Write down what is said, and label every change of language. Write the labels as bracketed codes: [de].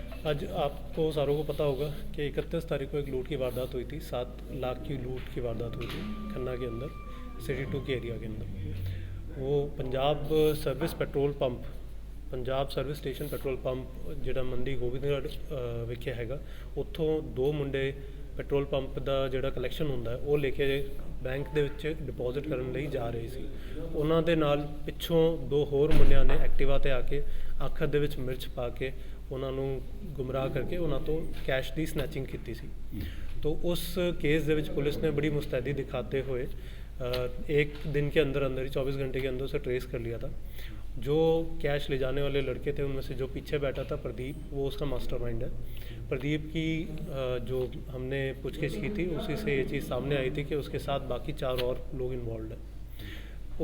[hi] आज आपको सारों को पता होगा कि 31 तारीख को एक लूट की वारदात हुई थी। 7 लाख की लूट की वारदात हुई थी खन्ना के अंदर, सिटी 2 के एरिया के अंदर। [pa] वो Punjab service petrol pump, Punjab service station petrol pump ਜਿਹੜਾ ਮੰਡੀ ਗੋਬਿੰਦਗੜ੍ਹ ਵਿਖੇ ਹੈਗਾ, ਉੱਥੋਂ ਦੋ ਮੁੰਡੇ ਪੈਟਰੋਲ ਪੰਪ ਦਾ ਜਿਹੜਾ ਕਲੈਕਸ਼ਨ ਹੁੰਦਾ ਉਹ ਲੈ ਕੇ ਬੈਂਕ ਦੇ ਵਿੱਚ ਡਿਪੋਜ਼ਿਟ ਕਰਨ ਲਈ ਜਾ ਰਹੇ ਸੀ। ਉਹਨਾਂ ਦੇ ਨਾਲ ਪਿੱਛੋਂ ਦੋ ਹੋਰ ਮੁੰਡਿਆਂ ਨੇ ਐਕਟਿਵਾ ਤੇ ਆ ਕੇ ਅੱਖ ਦੇ ਵਿੱਚ ਮਿਰਚ ਪਾ ਕੇ ਉਹਨਾਂ ਨੂੰ ਗੁੰਮਰਾਹ ਕਰਕੇ ਉਹਨਾਂ ਤੋਂ ਕੈਸ਼ ਦੀ ਸਨੈਚਿੰਗ ਕੀਤੀ ਸੀ। [hi] तो उस केस ਦੇ ਵਿੱਚ पुलिस ने बड़ी मुस्तैदी दिखाते हुए एक दिन के अंदर अंदर ही 24 घंटे के अंदर उसे ट्रेस कर लिया था। जो कैश ले जाने वाले लड़के थे उनमें से जो पीछे बैठा था प्रदीप, वो उसका मास्टरमाइंड है। प्रदीप की जो हमने पूछगिछ की थी उसी से ये चीज़ सामने आई थी कि उसके साथ बाकी 4 और लोग इन्वॉल्व हैं।